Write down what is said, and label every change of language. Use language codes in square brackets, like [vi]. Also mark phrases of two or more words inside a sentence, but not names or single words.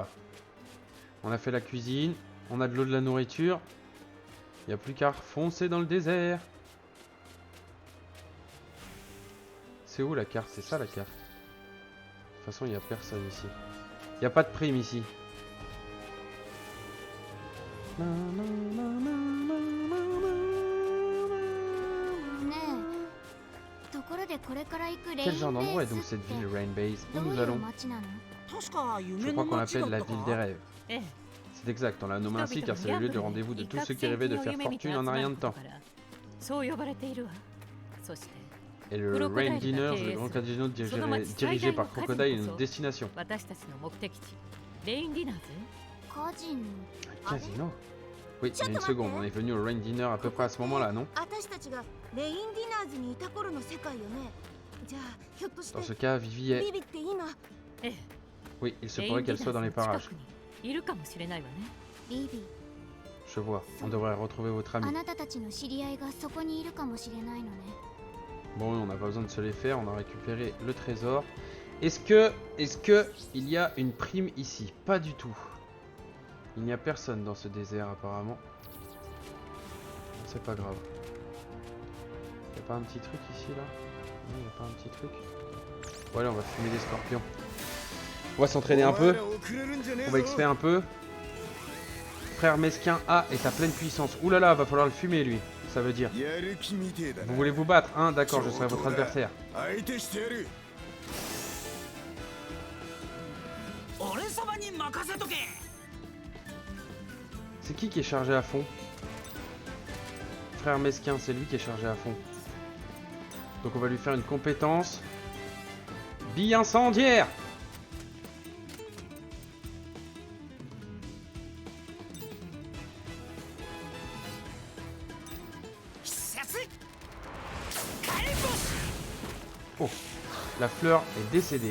[fr] On a fait la cuisine, on a de l'eau, de la nourriture. Il n'y a plus qu'à foncer dans le désert. C'est où la carte? C'est ça la carte. De toute façon, il n'y a personne ici. Il n'y a pas de prime ici. [ja] ねえところで [fr] Quel genre d'endroit est donc cette ville Rain Base? Où nous allons? [ja] 確か [fr] Je [ja] 夢 [fr] crois [ja] の [fr] qu'on [ja] 街だ [fr] l'appelle [ja] っ [fr] la [ja] た [fr] ville [ja] か [fr] des rêves. [ja] ええ [fr] C'est exact, on l'a nommé ainsi car c'est le lieu de rendez-vous de tous ceux qui rêvaient de faire fortune en un rien de temps. [ja] そう呼ばれているわ。そして [fr] Et le Rain Dinner, le grand casino dirigé par Crocodile, est notre destination. [ja] 私たちの目的地レインディナーズ。 [fr] Casino? Oui, il y a une seconde, on est venu au Rain Dinner à peu près à ce moment-là, non? [ja] 私たちがレインディナーズにいた頃の世界よね。じゃあひょっとし [fr] Dans [ja] て [fr] ce cas, Vivi est... [ja] ビビって今ええ [fr] Oui, il se [ja] レイン [fr] pourrait [ja] ディ [fr] qu'elle [ja] ナ [fr] soit dans [ja] ー [fr] les [ja] ズの [fr] parages. [ja] 近くにいるかもしれないわね。ビビ [fr] Je vois, on devrait retrouver votre ami. [ja] なたたちの知り合いがそこにいるかもしれないのね。 [fr] Bon, on n'a pas besoin de se les faire, on a récupéré le trésor. Est-ce que il y a une prime ici? Pas du tout. Il n'y a personne dans ce désert apparemment. C'est pas grave. Y a pas un petit truc ici là? Non, y a pas un petit truc. Bon allez, on va fumer des scorpions. On va s'entraîner un peu. On va XP un peu. Frère mesquin A est à pleine puissance. Ouh là là, va falloir le fumer lui. Ça veut dire. Vous voulez vous battre, hein? D'accord, je serai votre adversaire. [ja] 俺様に任せとけ [fr] C'est qui est chargé à fond? Frère mesquin, c'est lui qui est chargé à fond. Donc on va lui faire une compétence. Bille incendiaire! Oh, la fleur est décédée.